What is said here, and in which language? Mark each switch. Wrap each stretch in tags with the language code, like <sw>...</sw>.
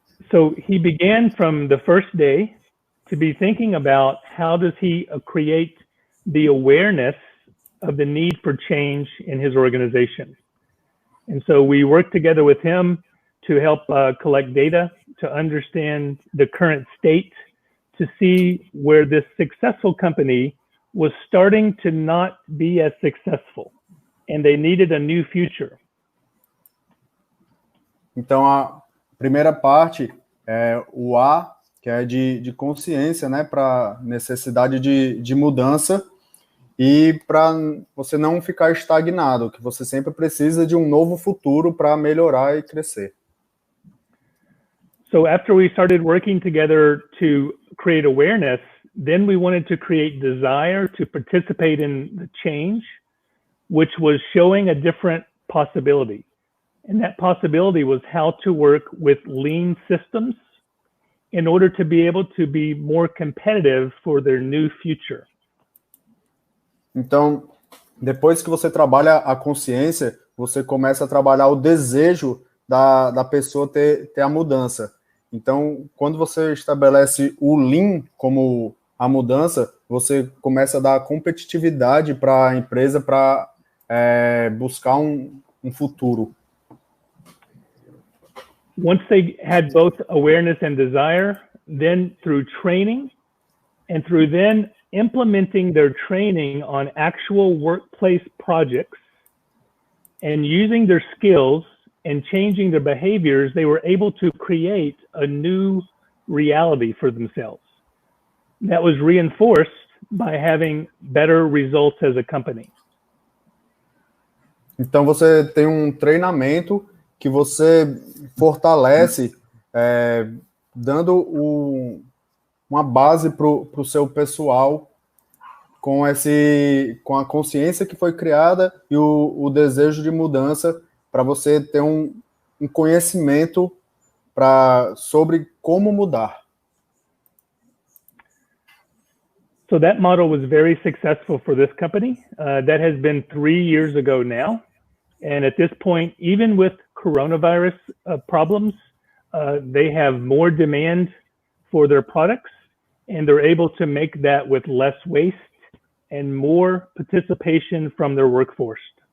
<en>So he began from the first day to be thinking about how does he create the awareness of the need for change in his organization. And so we worked together with him to help collect data, to understand the current state, to see where this successful company was starting to not be as successful, and they needed a new future.</en> <pt>Então, a primeira parte é o A, que é de consciência, né, para necessidade de mudança e para você não ficar estagnado, que você sempre precisa de um novo futuro para melhorar e crescer.</pt> <en>So after we started working together to create awareness, then we wanted to create desire to participate in the change, which was showing a different possibility. And that possibility was how to work with lean systems in order to be able to be more competitive for their new future.</en> <pt>Então, depois que você trabalha a consciência, você começa a trabalhar o desejo da pessoa ter a mudança. Então, quando você estabelece o Lean como a mudança, você começa a dar competitividade para a empresa para buscar um futuro.</pt> <en>Once they had both awareness and desire, then through training and through then implementing their training on actual workplace projects and using their skills and changing their behaviors, they were able to create a new reality for themselves that was reinforced by having better results as a company.</en> <pt>Então você tem um treinamento que você fortalece, dando uma base para o seu pessoal com a consciência que foi criada e o desejo de mudança para você ter um conhecimento sobre como mudar.</pt> <en>So that model was very successful for this company. That has been 3 years ago now. And at this point, even with coronavirus problems, they have more demand for their products, and they're able to make that with less waste and more participation from their workforce.</en>